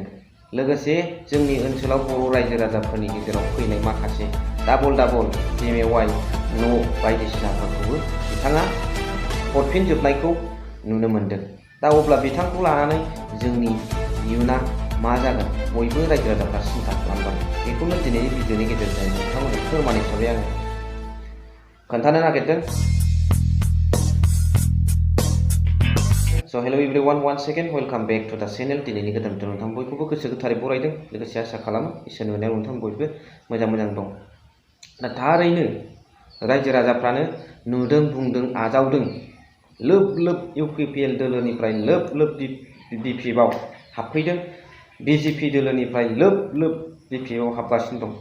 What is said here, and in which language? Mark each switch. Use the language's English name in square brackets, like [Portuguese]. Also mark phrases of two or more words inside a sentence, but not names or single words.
[Bodo] लोगोसे जोंनि ओनसोलाव बर' रायजो राजाफोरनि गेजेराव फैनाय माखासे डाबल BMY न' बायदिसिनाफोरखौबो बिथाङा हरफिनजोबनायखौ नुनो मोन्दों। दा अब्ला बिथांखौ लानानै जोंनि इयुना मा जागोन बयबो रायजो राजाफ्रा सिन्था खालामदों। बेखौनो दिनैनि भिडिअनि गेजेरजों नोंथांमोननो फोरमान हिसाबै आङो खोन्थानो नागिरदों। [English] So hello everyone, once again welcome back to the channel. [Bodo] दिनैनि गोदान भिडिअ नोंथां बयखौबो गोसो गोथारै बरायदों, लोगोसे आसा खालामो इसोरनि अननायाव नोंथां बयबो मोजां दं। दा थारैनो रायजो राजाफ्रानो नुदों, बुंदों, आजावदों। लोब UPPL दोलोनिफ्राय लोब BPFआव हाबफैदों, BJP दोलोनिफ्राय लोब BPFआव हाबगासिनो दं।